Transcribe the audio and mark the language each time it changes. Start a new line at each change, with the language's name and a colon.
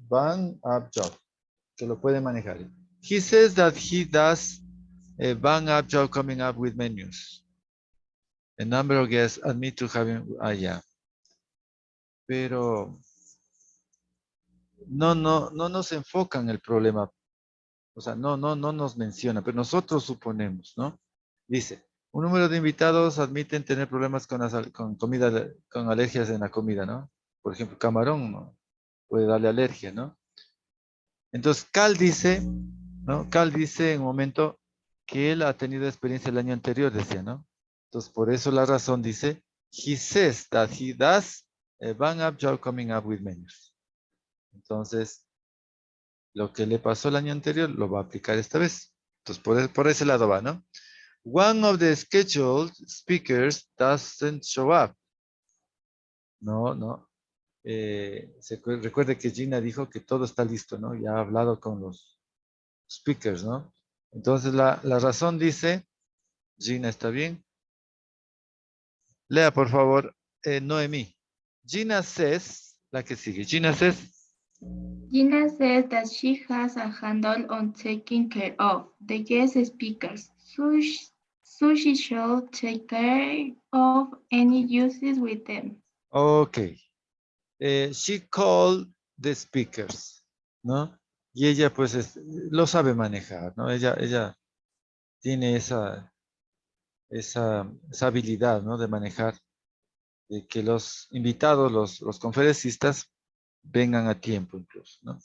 English: Bang up job,
Spanish: que lo puede manejar.
English: He says that he does a bang up job coming up with menus. A number of guests admit to having, yeah.
Spanish: Pero no nos enfocan el problema. O sea, no nos menciona, pero nosotros suponemos, ¿no? Dice, un número de invitados admiten tener problemas con comida, con alergias en la comida, ¿no? Por ejemplo, camarón, ¿no? Puede darle alergia, ¿no? Entonces, Cal dice, ¿no? Cal dice en un momento que él ha tenido experiencia el año anterior, decía, ¿no? Entonces, por eso la razón dice,
English: he says that he does a bang up job coming up with menus.
Spanish: Entonces, lo que le pasó el año anterior lo va a aplicar esta vez. Entonces, por ese lado va, ¿no?
English: One of the scheduled speakers doesn't show up.
Spanish: No. Recuerde que Gina dijo que todo está listo, ¿no? Ya ha hablado con los speakers, ¿no? Entonces, la razón dice, Gina, ¿está bien? Lea, por favor, Noemí.
English: Gina says,
Spanish: la que sigue. Gina says,
English: Gina says that she has a handle on taking care of the guest speakers, so she should take care of any uses with them. okay. She called the speakers, ¿no?
Spanish: Y ella, pues, lo sabe manejar, ¿no? Ella tiene esa habilidad, ¿no? De manejar, de que los invitados, los conferencistas, vengan a tiempo incluso, ¿no?